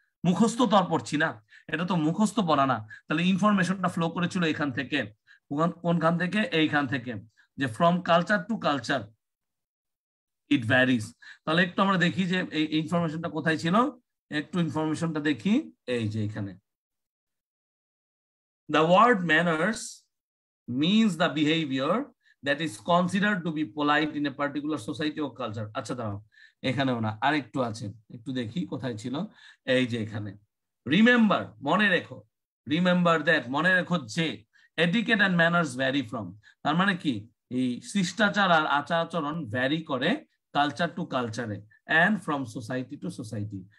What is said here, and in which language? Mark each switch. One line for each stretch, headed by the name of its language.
Bangla: মুখস্থ তো আর পড়ছি না, এটা তো মুখস্থ পড়া না। তাহলে ইনফরমেশনটা ফ্লো করেছিল এখান থেকে, কোনখান থেকে? এইখান থেকে, যে
English: From culture to culture it varies.
Bangla: তাহলে একটু আমরা দেখি যে এই ইনফরমেশনটা কোথায় ছিল, একটু ইনফরমেশনটা দেখি। এই যে এখানে,
English: the word manners means the behavior that is considered to be polite in a particular society or culture.
Bangla: আচ্ছা দাঁড়াও, এখানেও না, আর একটু আছে, একটু দেখি কোথায় ছিল। এই যে এখানে, রিমেম্বার, মনে রেখো,
English: remember that,
Bangla: মনে রেখো যে
English: Etiquette and manners vary from.
Bangla: তার মানে কি এই শিষ্টাচার আর আচার আচরণ ভ্যারি করে কালচার টু কালচারে and
English: From society to society.